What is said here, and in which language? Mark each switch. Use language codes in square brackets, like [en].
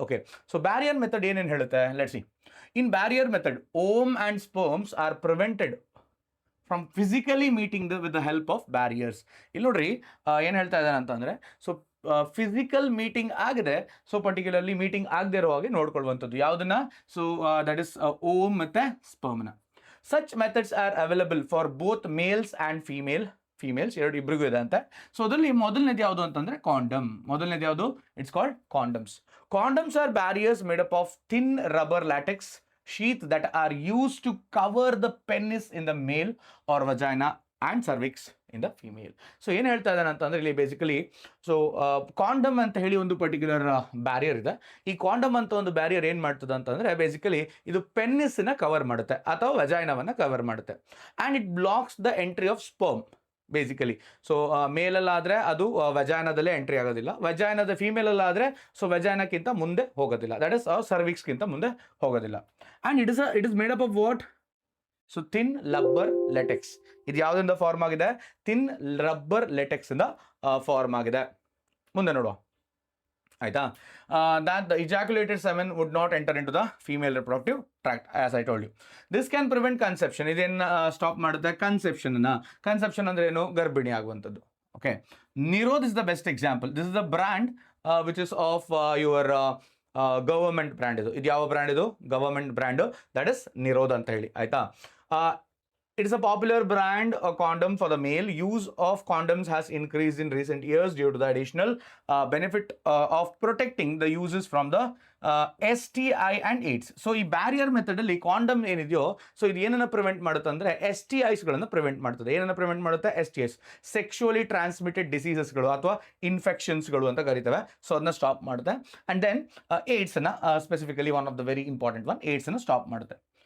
[kn] Okay, so barrier method ಏನೇನು ಹೇಳುತ್ತೆ? [en] Let's see. In barrier method, ovum and sperms are prevented from physically meeting with the help of barriers. [kn] ಇಲ್ಲಿ ನೋಡ್ರಿ ಏನು ಹೇಳ್ತಾ ಇದ್ದಾನೆ ಅಂತಂದರೆ, ಸೊ ಫಿಸಿಕಲ್ ಮೀಟಿಂಗ್ ಆಗಿದೆ, ಸೊ ಪರ್ಟಿಕ್ಯುಲರ್ಲಿ ಮೀಟಿಂಗ್ ಆಗದೆ ಇರೋ ಹಾಗೆ ನೋಡ್ಕೊಳ್ಳುವಂಥದ್ದು. ಯಾವುದನ್ನ? [en] so that is [kn] ಓಮ್ ಮತ್ತು ಸ್ಪರ್ಮ್ನ. [en] Such methods are available for both males and females. [kn] ಇಬ್ಬರಿಗೂ ಇದೆ ಅಂತ. ಸೊ ಅದರಲ್ಲಿ ಮೊದಲನೇದು ಯಾವುದು ಅಂತಂದ್ರೆ ಕಾಂಡಮ್. ಮೊದಲನೇದು ಯಾವುದು? [en] It's called condoms. Condoms are barriers made up of thin rubber latex sheath that are used to cover the penis in the male or vagina and cervix in the female. [kn] So ಏನು ಹೇಳ್ತಾ ಇದ್ದಾನೆ ಅಂತಂದರೆ ಇಲ್ಲಿ basically, so condom ಅಂತ ಹೇಳಿ ಒಂದು particular barrier ಇದೆ. ಈ ಕಾಂಡಮ್ ಅಂತ ಒಂದು ಬ್ಯಾರಿಯರ್ ಏನು ಮಾಡ್ತದೆ ಅಂತಂದರೆ ಬೇಸಿಕಲಿ ಇದು ಪೆನ್ನಿಸ್ನ ಕವರ್ ಮಾಡುತ್ತೆ ಅಥವಾ ವಜೈನವನ್ನು ಕವರ್ ಮಾಡುತ್ತೆ. [en] And it blocks the entry of sperm basically. [kn] So ಮೇಲಲ್ಲಾದರೆ ಅದು ವಜೈನದಲ್ಲೇ ಎಂಟ್ರಿ ಆಗೋದಿಲ್ಲ, ವಜೈನದ ಫೀಮೇಲಲ್ಲಾದರೆ ಸೊ ವಜೈನಕ್ಕಿಂತ ಮುಂದೆ ಹೋಗೋದಿಲ್ಲ, ದಟ್ ಇಸ್ ಸರ್ವಿಕ್ಸ್ಗಿಂತ ಮುಂದೆ ಹೋಗೋದಿಲ್ಲ. [en] And it is made up of what? So thin rubber latex. [kn] ಇದು ಯಾವುದರಿಂದ ಫಾರ್ಮ್ ಆಗಿದೆ? ಥಿನ್ ರಬ್ಬರ್ ಲೆಟೆಕ್ಸ್ ಇಂದ ಫಾರ್ಮ್ ಆಗಿದೆ. ಮುಂದೆ ನೋಡುವ, ಆಯ್ತಾ? [en] that the ejaculated semen would not enter into the female reproductive tract, as I told you. This can prevent conception. [kn] ಇದೇನು stop ಮಾಡುತ್ತೆ? ಕನ್ಸೆಪ್ಷನ್ ಅಂದ್ರೆ ಏನು? ಗರ್ಭಿಣಿ ಆಗುವಂಥದ್ದು. [en] Okay, Nirodh is the best example. This is the brand which is of your government brand. [kn] ಇದು ಯಾವ brand? ಇದು government brand, [en] That is Nirodh ಅಂತ ಹೇಳಿ. ಆಯ್ತಾ? It is a popular brand condom for the male. Use of condoms has increased in recent years due to the additional benefit of protecting the users from the STI and AIDS. [kn] So ಈ barrier method ಅಲ್ಲಿ condom ಏನಿದೆಯೋ, so ಇದು ಏನನ್ನ prevent ಮಾಡುತ್ತೆ ಅಂದ್ರೆ STIsಗಳನ್ನು prevent ಮಾಡ್ತದೆ. ಏನನ್ನ prevent ಮಾಡುತ್ತೆ? STIs, ಸೆಕ್ಷುವಲಿ ಟ್ರಾನ್ಸ್ಮಿಟೆಡ್ ಡಿಸೀಸಸ್ಗಳು ಅಥವಾ ಇನ್ಫೆಕ್ಷನ್ಸ್ಗಳು ಅಂತ ಕರಿತೇವೆ. ಸೊ ಅದನ್ನ ಸ್ಟಾಪ್ ಮಾಡುತ್ತೆ. [en] and then AIDS ಅನ್ನ specifically one of the very important one, [kn] AIDS ಅನ್ನು ಸ್ಟಾಪ್ ಮಾಡುತ್ತೆ.